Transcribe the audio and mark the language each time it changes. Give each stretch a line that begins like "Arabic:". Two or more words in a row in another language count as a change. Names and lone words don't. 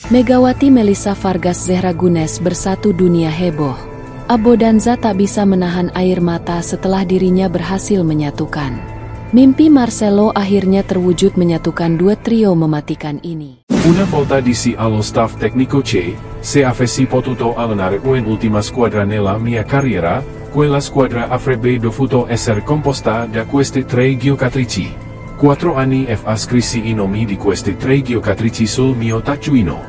Indonesian: Megawati Melissa Vargas Zehra Gunes bersatu dunia heboh. Abondanza tak bisa menahan air mata setelah dirinya berhasil menyatukan. Mimpi Marcelo akhirnya terwujud menyatukan dua trio mematikan ini.
Italian: Una volta disi allo staff tecnico se avessi potuto allenare un'ultima squadra nella mia carriera, quella squadra avrebbe dovuto essere composta da queste tre giocatrici. 4 anni fa scrissi i nomi di queste tre giocatrici sul mio taccuino.